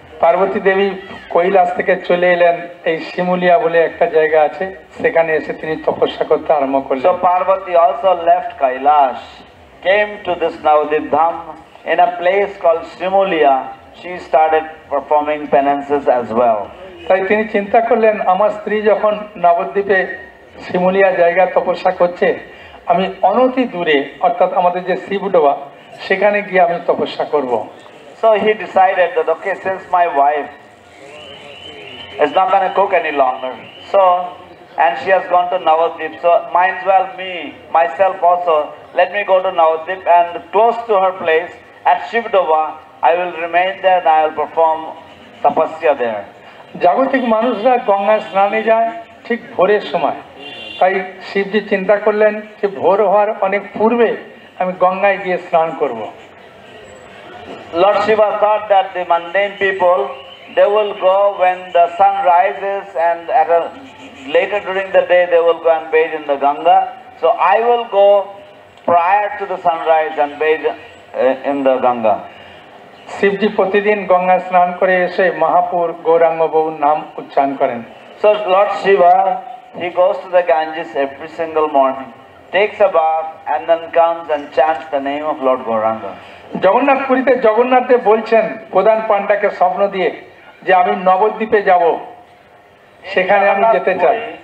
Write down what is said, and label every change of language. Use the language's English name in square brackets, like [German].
[Bangla] পার্বতী দেবী কৈলাস থেকে চলে এলেন, এই শিমুলিয়া বলে একটা জায়গা আছে, সেখানে এসে তিনি তপস্যা করতে আরম্ভ করলেন। [English] So Parvati also left Kailash, came to this Navadvip Dham in a place called Shimulia. She started performing penances as well. [Bangla] তাই তিনি চিন্তা করলেন, আমার স্ত্রী যখন নবদ্বীপে শিমুলিয়া জায়গা তপস্যা করছে, আমি অনতি দূরে অর্থাৎ আমাদের যে শিবডোবা সেখানে গিয়ে আমি তপস্যা করব। [English] So he decided that, okay, since my wife is not going to cook any longer, and she has gone to Navadvip, so might as well myself also, let me go to Navadvip, and close to her place at Shivdova, I will remain there and I will perform tapasya there. [Bangla] জাগতিক মানুষরা গঙ্গায় স্নানে যায় ঠিক ভোরের সময়, তাই শিবজি চিন্তা করলেন যে ভোর হওয়ার অনেক পূর্বে আমি গঙ্গায় গিয়ে স্নান করব। [English] Lord Shiva thought that the mundane people, they will go when the sun rises, and later during the day they will go and bathe in the Ganga. So I will go prior to the sunrise and bathe in the Ganga. [Bangla] শিবজি প্রতিদিন গঙ্গায় স্নান করে এসে মহাপুর গৌরাঙ্গ বাবুর নাম উচ্চারণ করেন। [English] So Lord Shiva, he goes to the Ganges every single morning, takes a bath, and then comes and chants the name of Lord Gauranga. [Bangla] Jagannath পুরীতে জগন্নাথ দেব বলছেন প্রধান পাণ্ডাকে স্বপ্ন দিয়ে যে আমি নবদ্বীপে যাব, সেখানে আমি যেতে চাই।